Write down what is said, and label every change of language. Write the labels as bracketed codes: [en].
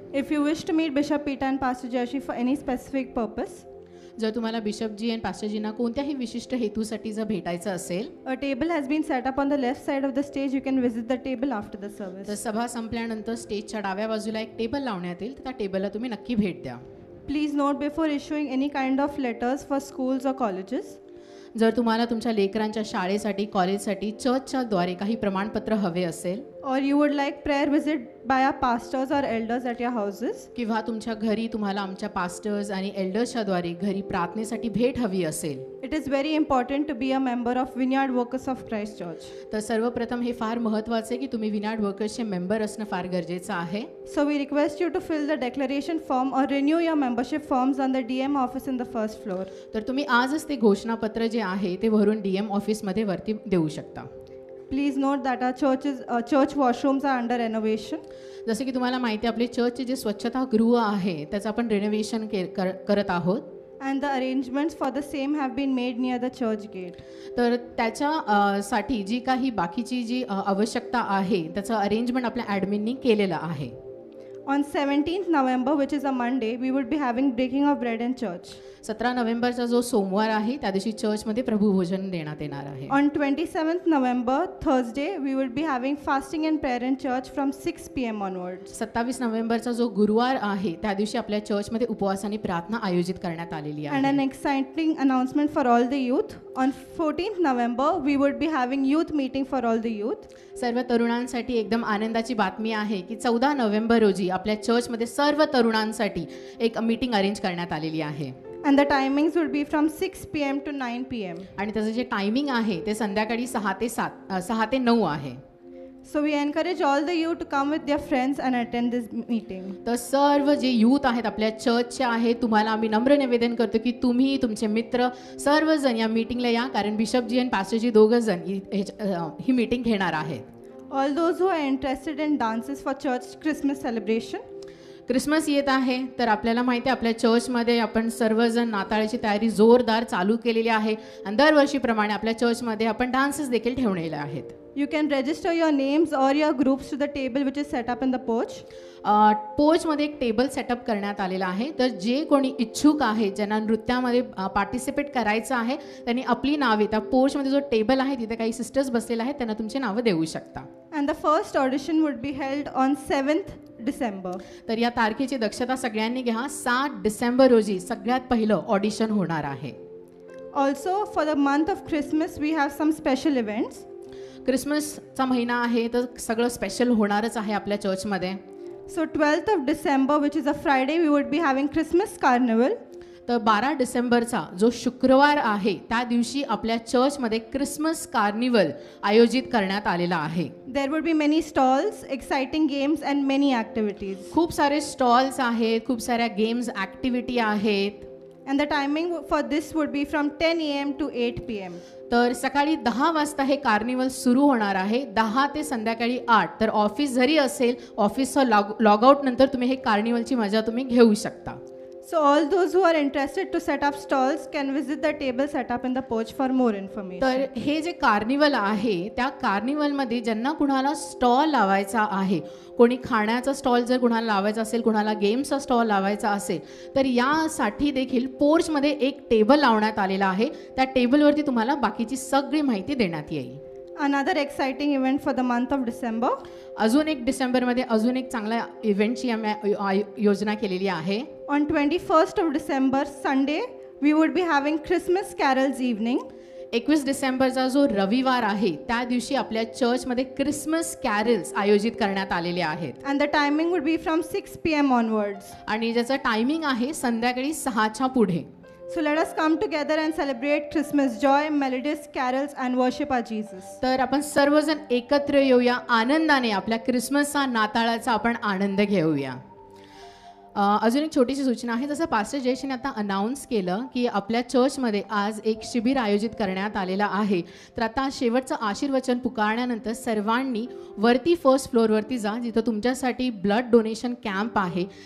[en] If you wish to meet Bishop Peter and Pastor Joshi for any specific purpose, [mr] जर तुम्हाला बिशपजी आणि पास्टरजींना कोणत्याही विशिष्ट हेतूसाठी जर भेटायचं असेल, [en] A table has been set up on the left side of the stage. You can visit the table after the service. [mr] तर सभा संपल्यानंतर स्टेजच्या डाव्या बाजूला एक टेबल लावण्यात येईल, तर त्या टेबलला तुम्ही नक्की भेट द्या. [en] Please note before issuing any kind of letters for schools or colleges, [mr] जर तुम्हाला तुमच्या लेकरांच्या शाळेसाठी, कॉलेजसाठी चर्चच्या द्वारे काही प्रमाणपत्र हवे असेल, [en] or you would like prayer visit by our pastors or elders at your houses, [mr] किंवा तुमच्या घरी तुम्हाला आमच्या पास्टर्स आणि एल्डर्सच्या द्वारे घरी प्रार्थनेसाठी भेट हवी असेल, [en] it is very important to be a member of Vineyard Workers of Christ Church. [mr] तर सर्वप्रथम हे फार महत्त्वाचं आहे की तुम्ही विनार्ड वर्कर्सचे मेंबर असणं फार गरजेचं आहे. [en] So we request you to fill the declaration form or renew your membership forms on the DM office in the first floor. [mr] तर तुम्ही आजच ते घोषणापत्र जे आहे ते भरून DM ऑफिसमध्ये वरती देऊ शकता. [en] Please note that our church washrooms are under renovation. [mr] जसे की तुम्हाला माहिती आहे, आपले चर्चचे जे स्वच्छतागृह आहे त्याचं आपण रेनोव्हेशन करत आहोत. [en] And the arrangements for the same have been made near the church gate. [mr] तर त्याच्या साठी जी काही बाकीची जी आवश्यकता आहे त्याचं अरेंजमेंट आपल्या ॲडमिननी केलेलं आहे. [en] On 17th November, which is a Monday, we would be having breaking of bread in church. [mr] 17 नोव्हेंबरचा जो सोमवार आहे त्या दिवशी चर्चमध्ये प्रभुभोजन देण्यात येणार आहे. [en] On 27th November, Thursday, we would be having fasting and prayer in church from 6 p.m. onwards. [mr] 27 नोव्हेंबरचा जो गुरुवार आहे त्या दिवशी आपल्या चर्चमध्ये उपवास आणि प्रार्थना आयोजित करण्यात आलेली [en] And an [mr] आहे. [en] exciting announcement for all the youth. On 14th November, we would be having youth meeting for all the youth. [mr] सर्व तरुणांसाठी एकदम आनंदाची बातमी आहे की 14 नोव्हेंबर रोजी आपल्या चर्चमध्ये सर्व तरुणांसाठी एक मीटिंग अरेंज करण्यात आलेली आहे. [en] And the timings would be from 6 p.m. to 9 p.m. [mr] आणि त्याचं जे टायमिंग आहे ते संध्याकाळी 6 ते 9 आहे. [en] So we encourage all the youth to come with their friends and attend this meeting. [mr] तर सर्व जे यूथ आहेत आपल्या चर्चचे आहेत, तुम्हाला आम्ही नम्र निवेदन करतो की तुम्ही तुमचे मित्र सर्वजण या मीटिंगला या, कारण बिशपजी आणि पास्टरजी दोघंजण ही मीटिंग घेणार आहेत. [en] All those who are interested in dances for church Christmas celebration, [mr] Christmas येत आहे तर आपल्याला माहिती आहे आपल्या चर्चमध्ये आपण सर्वजण नाताळाची तयारी जोरदार चालू केलेली आहे आणि दरवर्षीप्रमाणे आपल्या चर्चमध्ये आपण डान्सेस देखील ठेवलेले आहेत. [en] you can register your names or your groups to the table which is set up in the porch. [mr] पोचमध्ये एक टेबल सेटअप करण्यात आलेला आहे, तर जे कोणी इच्छुक आहे ज्यांना नृत्यामध्ये पार्टिसिपेट करायचं आहे त्यांनी आपली नावे त्या पोचमध्ये जो टेबल आहे तिथे काही सिस्टर्स बसलेले आहेत त्यांना तुमची नावं देऊ शकता. [en] And the first audition would be held on 7th December. [mr] तर या तारखेची दक्षता सगळ्यांनी घ्या. 7 डिसेंबर रोजी सगळ्यात पहिलं ऑडिशन होणार आहे. [en] Also for the month of Christmas we have some special events. [mr] क्रिसमसचा महिना आहे तर सगळं स्पेशल होणारच आहे आपल्या चर्चमध्ये. [en] So 12th of December, which is a Friday, we would be having Christmas carnival. [mr] तर 12 डिसेंबरचा जो शुक्रवार आहे त्या दिवशी आपल्या चर्चमध्ये क्रिसमस कार्निवल आयोजित करण्यात आलेला आहे. [en] There would be many stalls, exciting games and many activities. [mr] खूप सारे स्टॉल्स आहेत, खूप साऱ्या गेम्स ॲक्टिव्हिटी आहेत. [en] And the timing for this would be from 10 a.m. to 8 p.m. [mr] तर सकाळी 10 वाजता हे कार्निवल सुरू होणार आहे, 10 ते संध्याकाळी 8. तर ऑफिस जरी असेल, ऑफिसचं लॉग आउट नंतर तुम्ही हे कार्निवलची मजा तुम्ही घेऊ शकता. [en] So all those who are interested to set up stalls can visit the table set up in the porch for more information. [mr] तर हे जे कार्निवल आहे त्या कार्निवलमध्ये ज्यांना कुणाला स्टॉल लावायचा आहे, कोणी खाण्याचा स्टॉल जर कुणाला लावायचा असेल, कुणाला गेमचा स्टॉल लावायचा असेल, तर यासाठी देखील पोर्चमध्ये एक टेबल लावण्यात आलेला आहे. त्या टेबलवरती तुम्हाला बाकीची सगळी माहिती देण्यात येईल. [en] Another exciting event for the month of December. [mr] अजून एक डिसेंबरमध्ये अजून एक चांगल्या इव्हेंटची आम्ही योजना केलेली आहे. [en] On 21st of December, Sunday, we would be having Christmas carols evening. [mr] 21 डिसेंबरचा जो रविवार आहे त्या दिवशी आपल्या चर्चमध्ये क्रिसमस कॅरल्स आयोजित करण्यात आलेले आहेत. [en] And the timing would be from 6 p.m. onwards. [mr] आणि ज्याचं टायमिंग आहे संध्याकाळी 6च्या पुढे. [en] So let us come together and celebrate Christmas joy, melodious carols and worship our Jesus. [mr] तर आपण सर्वजण एकत्र येऊया, आनंदाने आपल्या क्रिसमसचा, नाताळाचा आपण आनंद घेऊया. अजून एक छोटीशी सूचना आहे. जसं पास्टर जयेशने आता अनाऊन्स केलं की आपल्या चर्चमध्ये आज एक शिबिर आयोजित करण्यात आलेलं आहे. तर आता शेवटचं आशीर्वचन पुकारण्यानंतर सर्वांनी वरती फर्स्ट फ्लोअरवरती जा, जिथं तुमच्यासाठी ब्लड डोनेशन कॅम्प आहे.